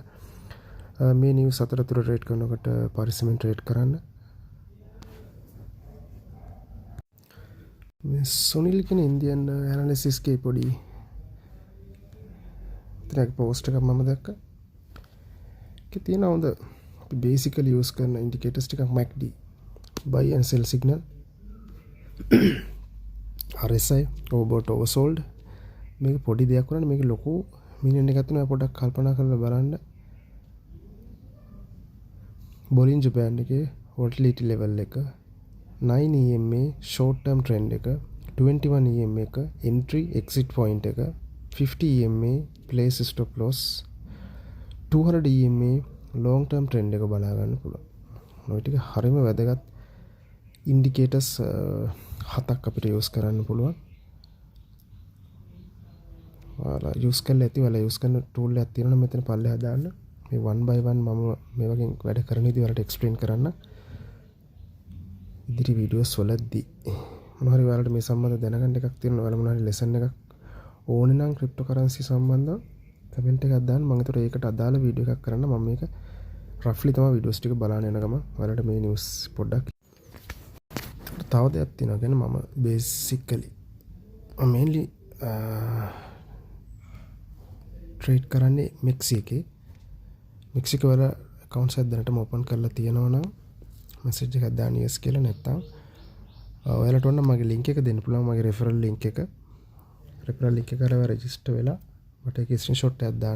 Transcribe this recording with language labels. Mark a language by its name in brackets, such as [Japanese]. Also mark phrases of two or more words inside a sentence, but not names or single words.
[Sinhala] මේ නිවුස් අතරතුර රේට් කරනකොට පරිස්සමෙන් ට්‍රේඩ් කරන්න. මේ සුනිල් කියන [English] Indian analysis [Sinhala] එකේ පොඩි ත්‍රාක් පෝස්ට් එකක් මම දැක්කා. ඒකේ තියෙන හොඳ අපි [English] basically use [Sinhala] කරන ඉන්ඩිකේටර්ස් ටිකක් [English] MACD buy and sell signal RSI overbought oversold [Sinhala] මේක පොඩි දෙයක් වුණානේ මේක ලොකු මීනියන් එකක් තියෙනවා පොඩ්ඩක් කල්පනා කරලා බලන්න. [English] Bollinger Band [Sinhala] එකේ [English] volatility level [Sinhala] එක [English] 9 EMA short term trend [Sinhala] එක [English] 21 EMA [Sinhala] එක [English] entry exit point [Sinhala] එක [English] 50 EMA place stop loss 200 EMA long term trend [Sinhala] එක බලා ගන්න පුළුවන්. ඔය ටික හරිම වැදගත් indicators හතක් අපිට use කරන්න පුළුවන්. ඔයාලා use කරලා ඇති ඔයාලා use කරන tool එකක් තියෙනවා මෙතන පල්ලෙහා දාන්න. මේ [English] one by one [Sinhala] මම මේ වගේ වැඩ කරන විදිහ වලට explain කරන්න. ඉදිරි වීඩියෝස් වලදී මොනවා හරි ඔයාලට මේ සම්බන්ධව දැනගන්න එකක් තියෙනවා. ඔයාලා මොනවා හරි lesson එකක් ඕනේ නම් cryptocurrency සම්බන්ධව කමෙන්ට් එකක් දාන්න. මම ඒතර ඒකට අදාළ වීඩියෝ එකක් කරන්න. මම මේක roughly තමයි වීඩියෝස් ටික බලන්න යන ගම ඔයාලට මේ news පොඩ්ඩක් තව දෙයක් තියෙනවා. කියන්නේ මම [English] basically mainly trade [Sinhala] කරන්නේ මෙක්සිකෝ වල accounts එකක් දැනටම open කරලා තියෙනවා නම් message එකක් දාන්න yes කියලා නැත්තම් ඔයාලට ඕන මගේ link එක දෙන්න පුළුවන්. මගේ [English] referral link [Sinhala] එක කරලා register වෙලා මට ඒක screenshot එකක් දාන්න.